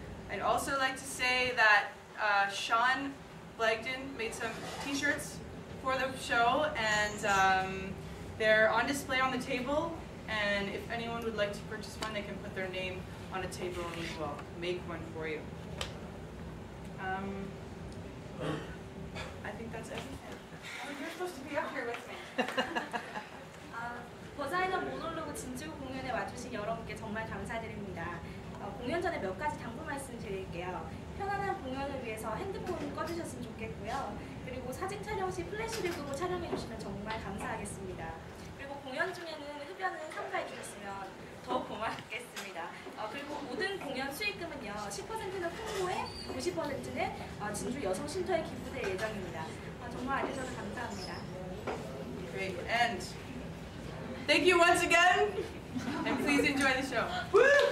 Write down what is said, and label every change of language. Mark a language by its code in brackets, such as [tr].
[en] I'd also like to say that Sean Blagden made some t-shirts for the show, and they're on display on the table, and if anyone would like to purchase one, they can put their name on a table and we will make one for you. I think that's everything. Oh, you're supposed to be up here with me. [ko] 버자이나 모놀로그 진주 공연에 와주신 여러분께 정말 감사드립니다. 공연 전에 몇 가지 당부 말씀 드릴게요. 편안한 공연을 위해서 핸드폰 꺼주셨으면 좋겠고요. 그리고 사진 촬영 시 플래시를 촬영해 주시면 정말 감사하겠습니다. 그리고 공연 중에는 흡연은 삼가해 주셨으면 더 고맙겠습니다. 그리고 모든 공연 수익금은요, 10%는 홍보에, 90%는 진주 여성 쉼터에 기부될 예정입니다. 정말 알려줘서 감사합니다. [en] Great. And thank you once again, and please enjoy the show. Woo!